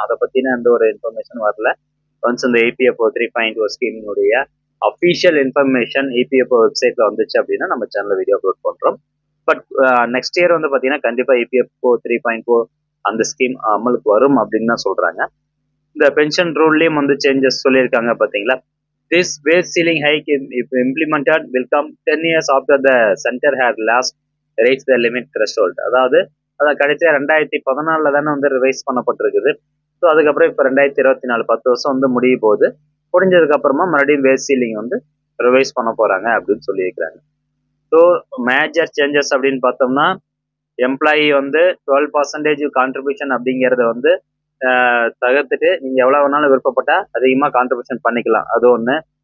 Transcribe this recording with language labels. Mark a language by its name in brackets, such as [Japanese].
[Tamil] அதை பத்தின எந்த ஒரு இன்ஃபர்மேஷன் வரல. ஒன்ஸ் இந்த EPFO 3.0 ஸ்கீமினுடைய அஃபீஷியல் இன்ஃபர்மேஷன் EPFO வெப்சைட்ல வந்துச்சு அப்படின்னா நம்ம சேனல்ல வீடியோ அப்லோட் பண்றோம். பட் நெக்ஸ்ட் இயர் வந்து பாத்தீங்கன்னா கண்டிப்பா EPFO 3.0 அந்த ஸ்கீம் அமலுக்கு வரும் அப்படின்னு தான் சொல்றாங்க. இந்த பென்ஷன் ரூல்லையும் வந்து சேஞ்சஸ் சொல்லியிருக்காங்க பாத்தீங்களா. [English] This wage ceiling hike if implemented will come 10 years after the center had last raised the limit threshold. [Tamil] அதாவது அதை கடைசியா 2014 தானே வந்து ரிவைஸ் பண்ணப்பட்டிருக்குது. ஸோ அதுக்கப்புறம் இப்போ 2024 10 வருஷம் வந்து முடிய போகுது. முடிஞ்சதுக்கு அப்புறமா மறுபடியும் வேஜ் சீலிங் வந்து ரிவைஸ் பண்ண போறாங்க அப்படின்னு சொல்லியிருக்கிறாங்க. ஸோ மேஜர் சேஞ்சஸ் அப்படின்னு பார்த்தோம்னா எம்ப்ளாயி வந்து 12% கான்ட்ரிபியூஷன் அப்படிங்கறத வந்து தகர்த்துட்டு நீங்க எவ்வளவு வேணாலும் விருப்பப்பட்டா அதிகமா கான்ட்ரிபியூஷன் பண்ணிக்கலாம். அது ஒண்ணு.